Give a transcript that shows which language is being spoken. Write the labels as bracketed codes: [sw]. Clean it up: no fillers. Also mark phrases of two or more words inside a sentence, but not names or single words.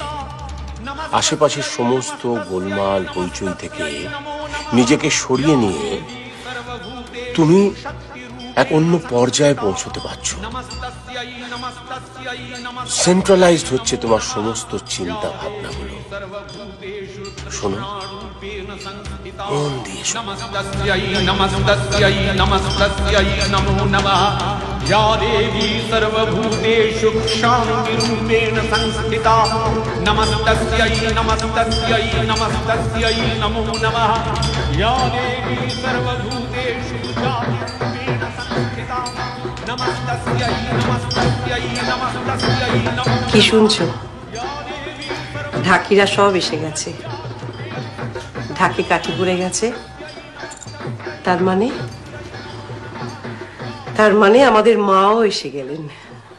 [bn] আশেপাশের সমস্ত গোলমাল হইচই থেকে নিজেকে সরিয়ে নিয়ে তুমি এক অন্য পর্যায়ে পৌঁছতে পারছো। সেন্ট্রালাইজড হচ্ছে তোমার সমস্ত চিন্তা ভাবনাগুলো। শোনো, মন দিয়ে [sa] नमस्तस्यै नमस्तस्यै नमस्तस्यै नमो नमः। या देवी सर्वभूतेषु शान्तिरूपेण संस्थिता नमस्तस्यै नमस्तस्यै नमस्तस्यै नमो नमः। या देवी सर्वभूतेषु शान्तिरूपेण [bn] কি শুনছো? ঢাকিরা সব এসে গেছে, ঢাকি কাঠি পড়ে গেছে। তার মানে আমাদের মাও এসে গেলেন।